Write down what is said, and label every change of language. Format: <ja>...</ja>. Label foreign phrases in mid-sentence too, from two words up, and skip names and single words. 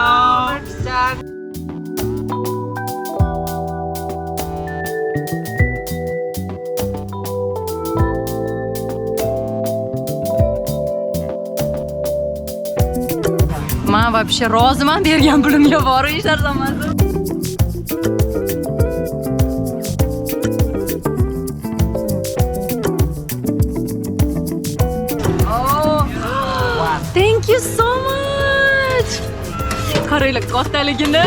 <uz>Men вообще roziman bergan pulimga bor ishlar zamonida.</uz> <en>Thank you so much.</en> <uz>Qaranglar kattaligini.</uz>